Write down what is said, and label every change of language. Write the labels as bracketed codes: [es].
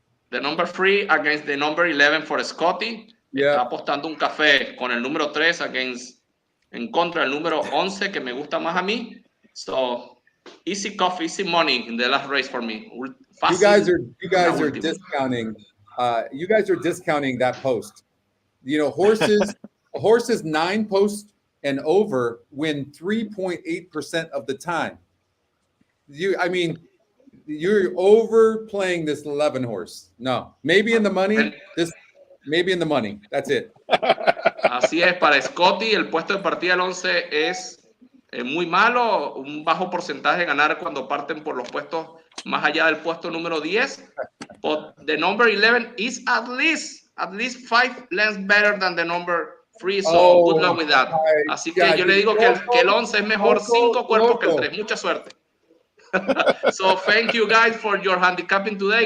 [en] The number 3 against the number 11 for Scotty. Yeah. [es] Está apostando un café con el número 3 en contra del número 11, que me gusta más a mí. [en] So, easy coffee, easy money in the last race for me. [es] Fácil. [en] You guys are discounting you guys are discounting that post. You know, horses 9 posts and over win 3.8% of the time. You're overplaying this 11 horse. No, maybe in the money. Maybe in the money. That's it. [es] Así es, para Scotty el puesto de partida del 11 es muy malo, un bajo porcentaje de ganar cuando parten por los puestos más allá del puesto número 10. [en] But the number 11 is at least 5 lengths better than the number 3, so good luck with that. [es] Así que yo le digo que el 11 es mejor 5 cuerpos que el 3. Mucha suerte. [en] So thank you guys for your handicapping today.